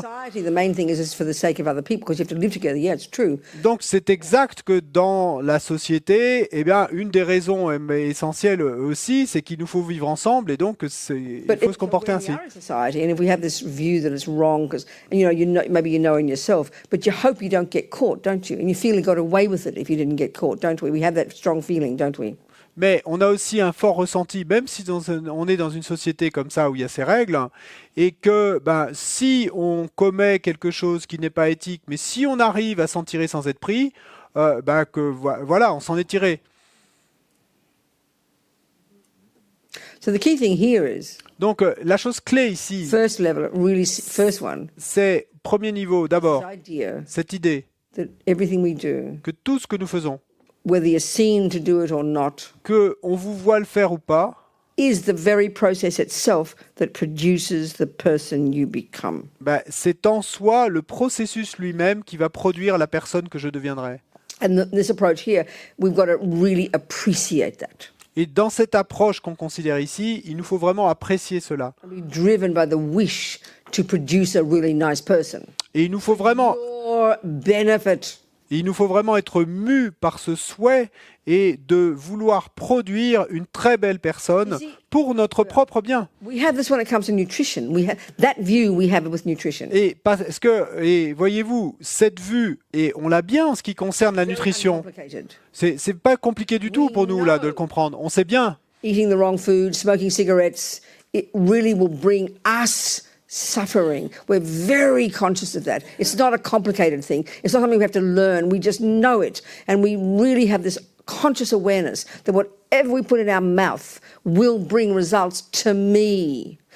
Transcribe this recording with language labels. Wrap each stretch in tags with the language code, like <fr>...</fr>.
<en>Society, the main thing is it's for the sake of other people because you have to live together. Yeah, it's true.</en> <fr>Donc c'est exact que dans la société, eh bien, une des raisons essentielles aussi, c'est qu'il nous faut vivre ensemble et donc il faut se comporter</fr> <en>we</en> <fr>ainsi.</fr> <en>are in society, and if we have this view that it's wrong, because you know, maybe you know in yourself, but you hope you don't get caught, don't you? And you feel you got away with it if you didn't get caught, don't we? We have that strong feeling, don't we?</en> <fr>Mais on a aussi un fort ressenti, même si on est dans une société comme ça où il y a ces règles, et que si on commet quelque chose qui n'est pas éthique, mais si on arrive à s'en tirer sans être pris, voilà, on s'en est tiré.</fr> <en>So the key thing here is</en> <fr>Donc la chose clé ici,</fr> <en>first level, really first one,</en> <fr>c'est premier niveau, d'abord,</fr> <en>this idea</en> <fr>cette idée</fr> <en>that everything we do,</en> <fr>que tout ce que nous faisons,</fr> <en>whether you're seen to do it or not,</en> <fr>que on vous voit le faire ou pas,</fr> <en>is the very process itself that produces the person you become.</en> <fr>c'est en soi le processus lui-même qui va produire la personne que je deviendrai.</fr> <en>And this approach here, we've got to really appreciate that.</en> <fr>Et dans cette approche qu'on considère ici, il nous faut vraiment apprécier cela.</fr> <en>Be driven by the wish to produce a really nice person.</en> <fr>Et il nous faut vraiment,</fr> <en>For benefit.</en> <fr>être mus par ce souhait et de vouloir produire une très belle personne</fr> <en>You see,</en> <fr>pour notre propre bien.</fr> <en>We have this when it comes to nutrition. We have that view we have with nutrition.</en> <fr>Et voyez-vous, cette vue, et on l'a bien en ce qui concerne la nutrition,</fr> <en>Uncomplicated.</en> <fr>c'est pas compliqué du tout pour nous là de le comprendre. On sait bien.</fr> <en>Eating the wrong food, smoking cigarettes, it really will bring us suffering. We're very conscious of that. It's not a complicated thing. It's not something we have to learn. We just know it. And we really have this conscious awareness that whatever we put in our mouth will bring results to me.</en>